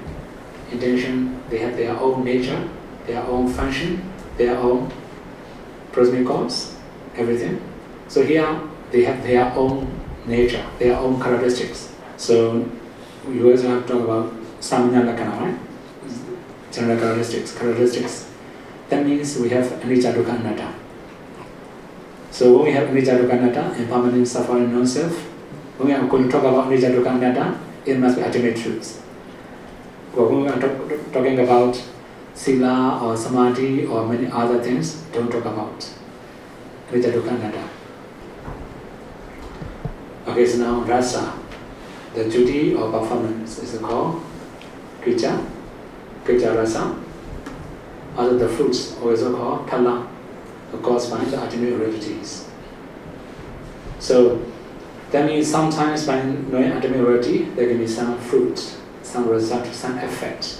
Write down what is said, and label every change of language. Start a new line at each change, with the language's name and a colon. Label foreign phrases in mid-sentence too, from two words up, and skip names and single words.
English: Intention, they have their own nature, their own function, their own prosemic cause, everything. So here, they have their own nature, their own characteristics. So we also have to talk about
Pali: samanya lakkhana,
English: right? General characteristics. That means we have
Pali: anicca dukkha anatta.
English: So when we have
Pali: anicca dukkha anatta,
English: impermanent, suffering, non-self, when we are going to talk about
Pali: anicca dukkha anatta,
English: it must be ultimate truth. But when we are talking about sila or samadhi or many other things, don't talk about
Pali: anicca dukkha anatta.
English: Okay, so now rasa, the duty or performance is called
Pali: kicca rasa.
English: Other the fruits also called phala, caused by the ultimate realities. So that means sometimes by knowing ultimate reality, there can be some fruit, some result, some effect.